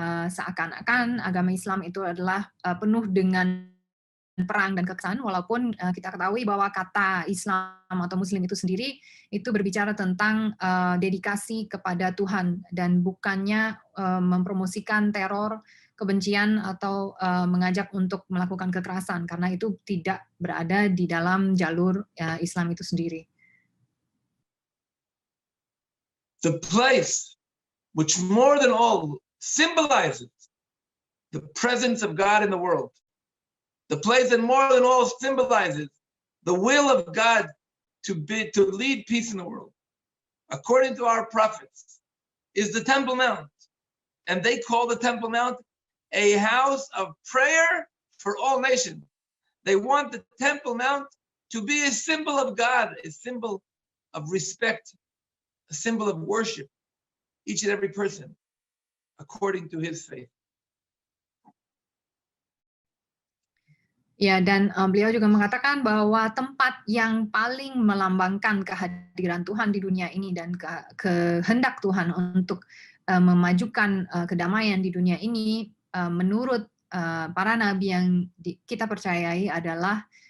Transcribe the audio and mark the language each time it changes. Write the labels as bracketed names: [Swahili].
[Indonesian] Seakan-akan agama Islam itu adalah penuh dengan perang dan kekerasan, walaupun kita ketahui bahwa kata Islam atau Muslim itu sendiri itu berbicara tentang dedikasi kepada Tuhan dan bukannya mempromosikan teror, kebencian, atau mengajak untuk melakukan kekerasan, karena itu tidak berada di dalam jalur Islam itu sendiri. [English] The place which more than all symbolizes the presence of God in the world, the place that more than all symbolizes the will of God to lead peace in the world, according to our prophets, is the Temple Mount. And they call the Temple Mount a house of prayer for all nations. They want the Temple Mount to be a symbol of God, a symbol of respect, a symbol of worship, each and every person, according to his faith. [Indonesian] Ya, dan beliau juga mengatakan bahwa tempat yang paling melambangkan kehadiran Tuhan di dunia ini dan kehendak Tuhan untuk memajukan kedamaian di dunia ini, menurut para nabi yang kita percayai, adalah